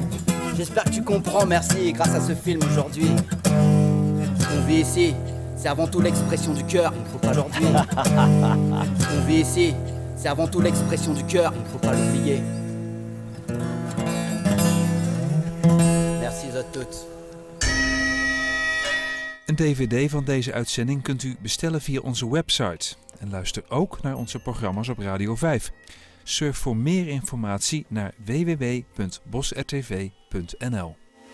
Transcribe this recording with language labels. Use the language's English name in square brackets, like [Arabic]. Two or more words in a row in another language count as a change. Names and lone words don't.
[French] J'espère que tu comprends, merci, grâce à ce film aujourd'hui. Ce qu'on vit ici, c'est avant tout l'expression du cœur, il ne faut pas leur dire. Ce qu'on vit ici, c'est avant tout l'expression du cœur, il ne faut pas l'oublier. Merci à toutes. [Dutch] Een DVD van deze uitzending kunt u bestellen via onze website. En luister ook naar onze programma's op Radio 5. Surf voor meer informatie naar www.bosrtv.nl.